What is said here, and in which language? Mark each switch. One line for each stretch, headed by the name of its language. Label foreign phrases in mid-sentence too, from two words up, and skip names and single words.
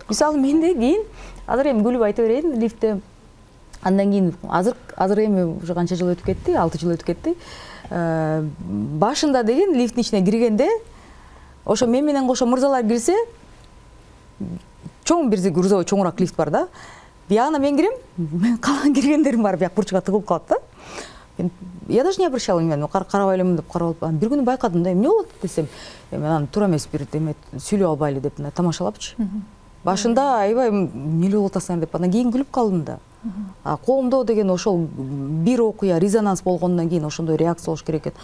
Kyrgyz: Мисалы менде кийин азыр эми күлүп айта берейин, лифтте андан кийин азыр эми уже канча жыл өтүп кетти, 6 жыл өтүп кетти. Башында деген лифттин ичине киргенде ошо мен менен кошо мырзалар кирсе, чоң бир грузовой чоңураак лифт бар да. Биягына мен кирем, калган киргендерим бар, бияк бурчуга тыгылып калат да.
Russian: Я даже не обращала внимания,
Kyrgyz: карабай элем деп карап, бир күнү байкадым да, эмне болот десем, мен аны туура эмес бир эме сүйлөп албайлы деп тамашалапчы. Башында аябай эмне болуп атасыңар деп, анан кийин күлүп калдым да. Коомдо деген ошол бир окуя резонанс болгондон кийин ошондой реакция болуш керек экен.